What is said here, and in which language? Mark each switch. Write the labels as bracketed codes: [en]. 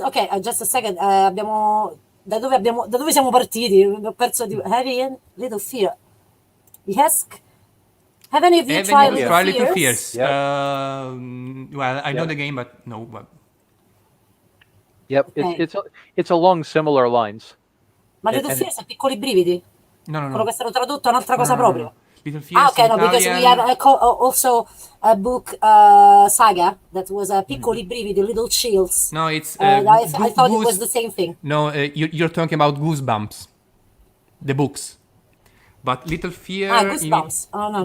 [en] Ok, just a second. [it] Da dove siamo partiti? Ho perso di Little Fear. Yes. [en] Have any of you tried Little Fears? Yeah. Well, I know the game, but no. But... Yep, Okay. it's along similar lines. [it] Ma Little Fears è Piccoli Brividi? [en] No. [it] Quello che è stato tradotto è un'altra cosa proprio. [en] Little Fears Okay, no, because we have also a book saga that was Piccoli Brividi, Little Chills. No, it's. I thought it was the same thing. No, you're talking about Goosebumps, the books. But Little Fear. Goosebumps. Oh no,